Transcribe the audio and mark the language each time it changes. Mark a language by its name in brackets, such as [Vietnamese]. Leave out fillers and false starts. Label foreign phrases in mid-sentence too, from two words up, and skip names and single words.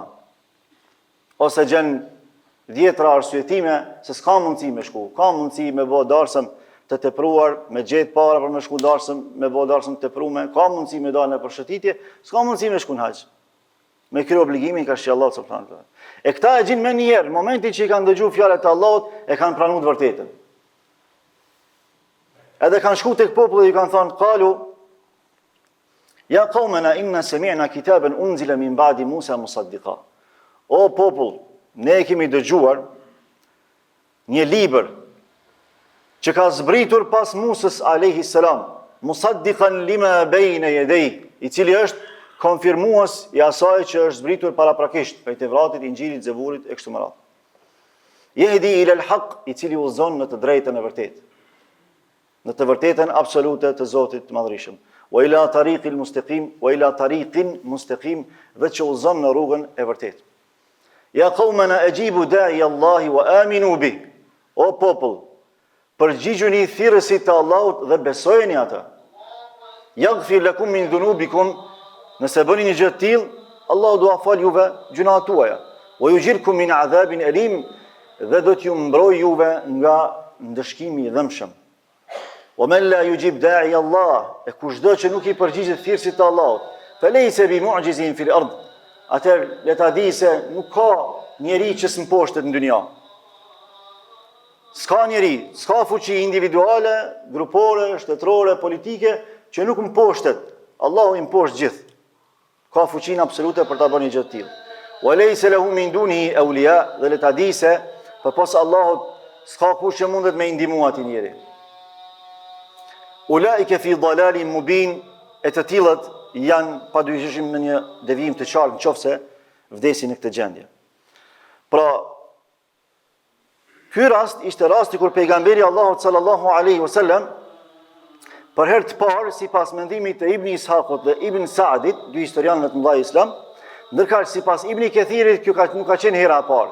[Albanian] Ose gjenë 10 arsyetime se s'ka mundësi me shku, ka mundësi me bë darsëm të tepruar, me gjetë para për me shku darsëm, me bë darsëm të teprume, ka mundësi me dalë në përshëtitje, s'ka mundësi me shku në haqë. Me kërë obligimin ka shqe [Arabic] الله سبحانه وتعالى. [Albanian] E këta e gjinë me njerë, në momentin që i kanë dëgju fjalët e Allahut, e kanë pranu të vërtetën. Edhe kanë shku tek populli i kanë thonë, [Arabic] قالوا يا قومنا إنا سمعنا كتابا أنزل من بعد موسى مصدقا. [Albanian] O popull, ne kemi dëgjuar një libër që ka zbritur pas Musës [Arabic] عليه السلام, مصدقا لما بين يديه, [Albanian] i cili është konfirmues i asaj që është zbritur paraprakisht, prej Tevratit, Injilit, Zeburit e kështu me radhë. [Arabic] يهدي إلى الحق, [Albanian] i cili udhëzon në të drejtën e vërtetë, në të vërtetën absolute të Zotit të Madhërisëm. [Arabic] وإلى طريق مستقيم وإلى طريق مستقيم, [Albanian] dhe që udhëzon në rrugën e vërtetë. [Arabic] يا قومنا أجيبوا داعي الله وآمنوا به. [Albanian] O popull, përgjigjuni thirrësit të Allahut dhe besojeni atë. [Arabic] يغفر لكم من ذنوبكم, [Albanian] nëse bëni një gjë të tillë, Allahu do a fal juve gjunat tuaja. [Arabic] ويجركم من عذاب أليم, [Albanian] dhe do t'ju mbroj juve nga ndëshkimi i dhëmshëm. [Arabic] ومن لا يجب داعي الله, [Albanian] e kushdo që nuk i përgjigjet thirrësit të Allahut, [Arabic] فليس بمعجز في الأرض. [Albanian] Atëherë le ta di se nuk ka njeri që s'mposhtet në dynja. S'ka njeri, s'ka fuqi individuale, grupore, shtetërore, politike që nuk mposhtet. Allahu i mposht gjithë. Ka fuqinë absolute për ta bërë një gjë të tillë. [Arabic] وليس له من دونه أولياء, [Albanian] dhe le ta di se përpos Allahut s'ka kush që mundet me i ndihmu atij njeri. [Arabic] أولئك في ضلال مبين, [Albanian] e të tillët janë padyshim në një devijim të qartë nëse vdesin në këtë gjendje. Pra, ky rast ishte rasti kur pejgamberi Allahut [Arabic] صلى الله عليه وسلم [Albanian] për herë të parë, sipas mendimit të Ibn Ishaqut dhe Ibn Sa'dit, dy historianëve të mëdhenj islam, ndërkaq sipas Ibn Kathirit kjo nuk ka qenë hera e parë.